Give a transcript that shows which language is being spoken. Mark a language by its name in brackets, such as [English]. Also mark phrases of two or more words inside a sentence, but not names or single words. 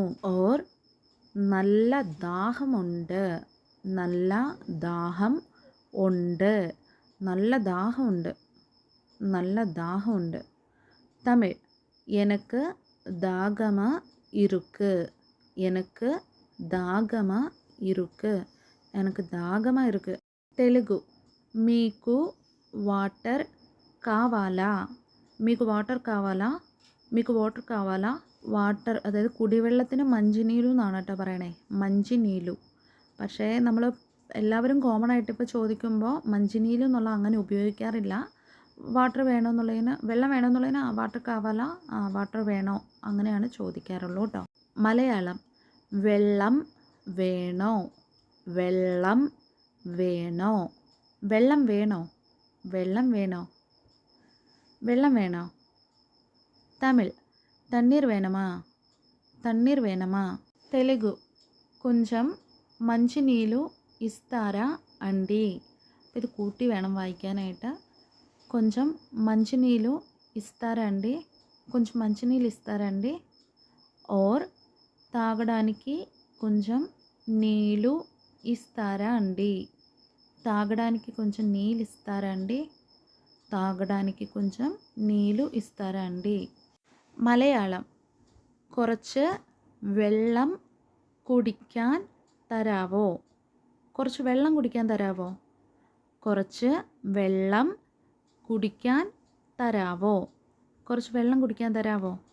[Malayalam] ഓർ നല്ല ദാഹമുണ്ട്, നല്ല ദാഹം ഉണ്ട്, നല്ല ദാഹമുണ്ട്, നല്ല ദാഹമുണ്ട്. തമിഴ് [Tamil] எனக்கு தாகமா இருக்கு, எனக்கு தாகமா இருக்கு, எனக்கு தாகமா இருக்கு. [Telugu] తెలుగు మీకు వాటర్ కావాలా, మీకు వాటర్ కావాలా, మీకు వాటర్ కావాలా. [Malayalam] വാട്ടർ അതായത് കുടിവെള്ളത്തിന് മഞ്ചിനീലു എന്നാണ് കേട്ടോ പറയണേ, മഞ്ചിനീലു. പക്ഷേ നമ്മൾ എല്ലാവരും കോമൺ ആയിട്ട് ഇപ്പോൾ ചോദിക്കുമ്പോൾ മഞ്ചിനീലു എന്നുള്ള അങ്ങനെ ഉപയോഗിക്കാറില്ല. വാട്ടർ വേണമെന്നുള്ളതിന്, വെള്ളം വേണമെന്നുള്ളതിന് [Telugu] వాటర్ కావాలా, [Malayalam] വാട്ടർ വേണോ അങ്ങനെയാണ് ചോദിക്കാറുള്ളൂ കേട്ടോ. മലയാളം വെള്ളം വേണോ, വെള്ളം വേണോ, വെള്ളം വേണോ, വെള്ളം വേണോ, വെള്ളം വേണോ. തമിഴ് [Tamil] தண்ணீர் வேணுமா, தண்ணீர் வேணுமா. [Telugu] తెలుగు కొంచెం మంచినీళ్ళు ఇస్తారా అండి. [Malayalam] ഇത് കൂട്ടി വേണം వాయిക്കാനായിട്ട്. [Telugu] కొంచెం మంచినీళ్ళు ఇస్తారా అండి, కొంచెం మంచినీళ్ళు ఇస్తారా అండి. ఓర్ తాగడానికి కొంచెం నీళ్ళు ఇస్తారా అండి, తాగడానికి కొంచెం నీళ్ళు ఇస్తారా అండి, తాగడానికి కొంచెం నీళ్ళు ఇస్తారా అండి. [Malayalam] മലയാളം കുറച്ച് വെള്ളം കുടിക്കാൻ തരാവോ, കുറച്ച് വെള്ളം കുടിക്കാൻ തരാവോ, കുറച്ച് വെള്ളം കുടിക്കാൻ തരാവോ, കുറച്ച് വെള്ളം കുടിക്കാൻ തരാവോ.